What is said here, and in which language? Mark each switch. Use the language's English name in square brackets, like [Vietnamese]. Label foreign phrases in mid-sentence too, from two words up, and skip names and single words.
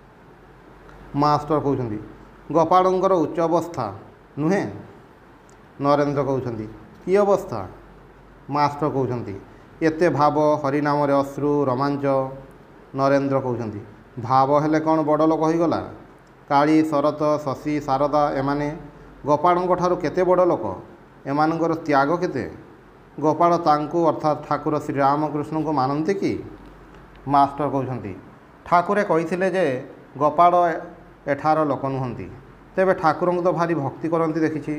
[Odia] ମାଷ୍ଟର କହୁଛନ୍ତି ଗୋପାଳଙ୍କର ଉଚ୍ଚ ଅବସ୍ଥା ନୁହେଁ। ନରେନ୍ଦ୍ର କହୁଛନ୍ତି କି ଅବସ୍ଥା? ମାଷ୍ଟର କହୁଛନ୍ତି ଏତେ ଭାବ ହରିନାମ ରେ ଅଶ୍ରୁ ରୋମାଞ୍ଚ। ନରେନ୍ଦ୍ର କହୁଛନ୍ତି ଭାବ ହେଲେ କେଉଁ ବଡ଼ ଲୋକ ହୋଇଗଲା? କାଳୀ ଶରତ ଶଶୀ ଶାରଦା ଏମାନେ ଗୋପାଳଙ୍କ ଠାରୁ କେତେ ବଡ଼ ଲୋକ, ଏମାନଙ୍କର ତ୍ୟାଗ କେତେ? ଗୋପାଳ ତାଙ୍କୁ ଅର୍ଥାତ ଠାକୁର ଶ୍ରୀ ରାମକୃଷ୍ଣ କୁ ମାନନ୍ତି କି? ମାଷ୍ଟର କହୁଛନ୍ତି ଠାକୁରେ କହିଥିଲେ ଯେ ଗୋପାଳ ଏଠାର ଲୋକ ନୁହନ୍ତି, ତେବେ ଠାକୁର କୁ ତ ଭାରି ଭକ୍ତି କରନ୍ତି ଦେଖିଛି।